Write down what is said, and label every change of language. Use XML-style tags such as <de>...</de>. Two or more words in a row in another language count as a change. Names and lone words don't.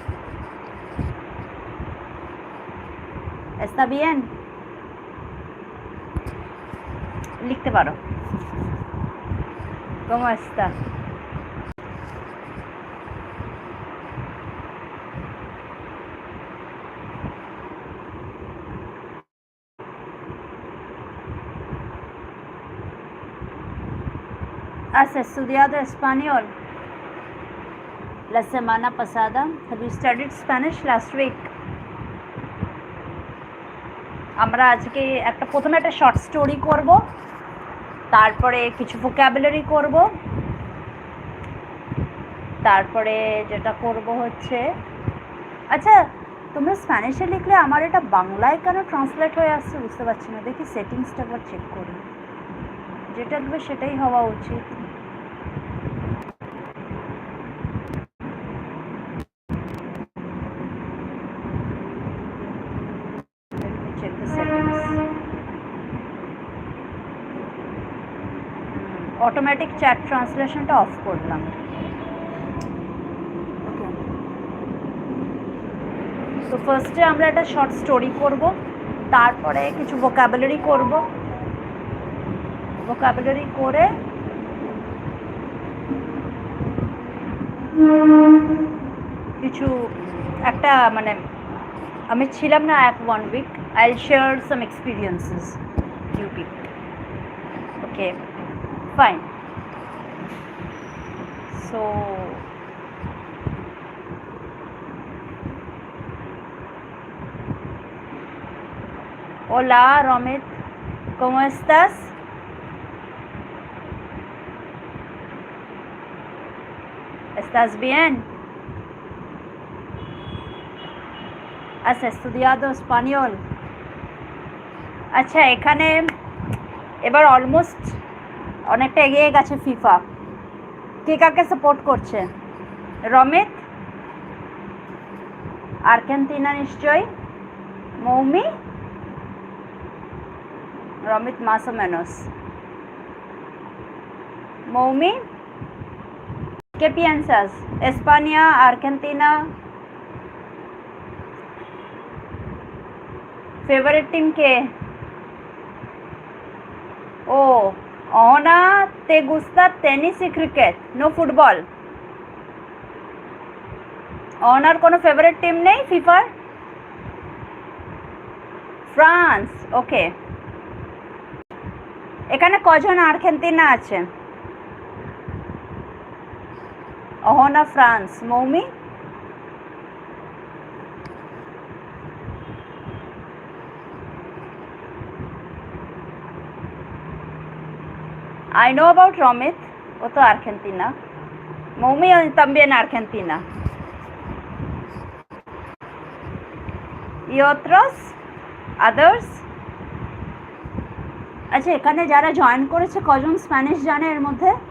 <es>¿Está bien?</es> <bn>লিখতে পারো।</bn> <es>¿Cómo está? ¿Has estudiado español la semana pasada?</es> <en>Have you studied Spanish last week?</en> <bn>আমরা আজকে প্রথমে একটা</bn> <en>short story</en> <bn>করব, তারপরে কিছু ভোকাবুলারি করব, তারপরে যেটা করব হচ্ছে, আচ্ছা তোমরা স্প্যানিশে লিখলে আমার এটা বাংলায় কেন ট্রান্সলেট হয়ে আসছে বুঝতে পারছি না। দেখি সেটিংসটা একবার চেক করি, যেটা দেবে সেটাই হওয়া উচিত।</bn> <en>check the settings. automatic chat translationটা</en> <bn>অফ করলাম। তো ফার্স্টে আমরা একটা</bn> <en>short story</en> <bn>করব, তারপরে কিছু ভোকাবুলারি করব, ভোকাবুলারি করে কিছু একটা মানে আমি ছিলাম না এক</bn> <en>1 week, I'll share some experiences you people. Okay, fine.</en> <es>So hola Romit, ¿cómo estás? ¿Estás bien? ¿Has estudiado español?</es> <bn>আচ্ছা, এখানে এবার অলমোস্ট অনেকটা এগিয়ে গেছে ফিফা। কে কাকে সাপোর্ট করছে? রমিত আর্জেন্টিনা নিশ্চয়ই, মৌমি রমিত</bn> <es>más o menos,</es> <bn>মৌমি</bn> <es>¿qué piensas? España, Argentina,</es> <en>favorite team কে?</en> <es>ও Ona, ¿te gusta tenis y cricket?</es> <en>No football.</en> <bn>ওনার কোনো ফেভারিট টিম নেই ফিফার? ফ্রান্স, ওকে। এখানে কজন আর্জেন্টিনা আছে?</bn> <en>অহনা ফ্রান্স, মৌমি I know about Romit,</en> <hi>वो तो Argentina.</hi> <es>Mumi también Argentina. Y otros?</es> <en>Others?</en> <bn>আচ্ছা, এখানে যারা জয়েন করেছে কজন স্প্যানিশ জানে এর মধ্যে?</bn>